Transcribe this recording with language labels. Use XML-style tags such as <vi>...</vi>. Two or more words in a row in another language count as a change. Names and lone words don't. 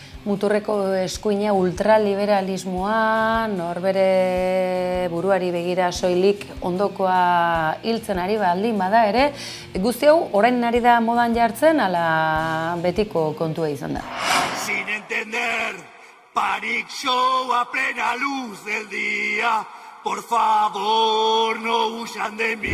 <eu>muturreko eskuina ultraliberalismoa, norbere buruari begira soilik ondokoa hiltzen ari baldin bada ere, guzti hau orain ari da modan jartzen ala betiko kontua izan da.</eu> <es>Sin entender, Panic Show a plena luz del día. Por favor, no huyan de mí.</es>